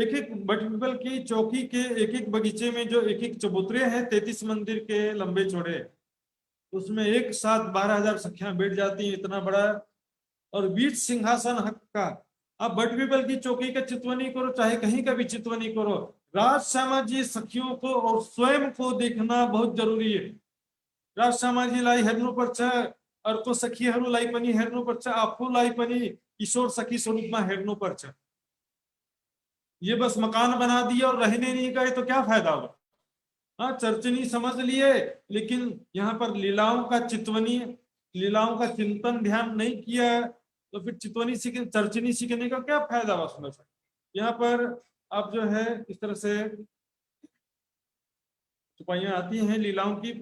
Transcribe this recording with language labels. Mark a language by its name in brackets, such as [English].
[Hindi] एक एक but people की चौकी के एक एक बगीचे में जो एक एक चबूतरे हैं 33 मंदिर के लंबे चौड़े, उसमें एक साथ 12,000 सखियां बैठ जाती हैं, इतना बड़ा। और बीच सिंहासन हक का। अब बट पीपल की चौकी का चितवनी करो, चाहे कहीं का भी चितवनी करो, राज श्यामा जी सखियों को और स्वयं को देखना बहुत जरूरी है। [Nepali] राज श्यामा जी लाई हेर्नु पर्छ, अर्को सखीहरूलाई पनि हेर्नु पर्छ, आफूलाई पनि किशोर सखी स्वरूपमा हेर्नु पर्छ। [Hindi] ये बस मकान बना दिया और रहने नहीं गए तो क्या फायदा होगा। हाँ, चर्चनी समझ लिए, लेकिन यहाँ पर लीलाओं का चितवनी, लीलाओं का चिंतन ध्यान नहीं किया, तो फिर चितवनी सीख चर्चनी सीखने का क्या फायदा हुआ उसमें से। यहाँ पर आप जो है इस तरह से चुपाइयां आती हैं लीलाओं की।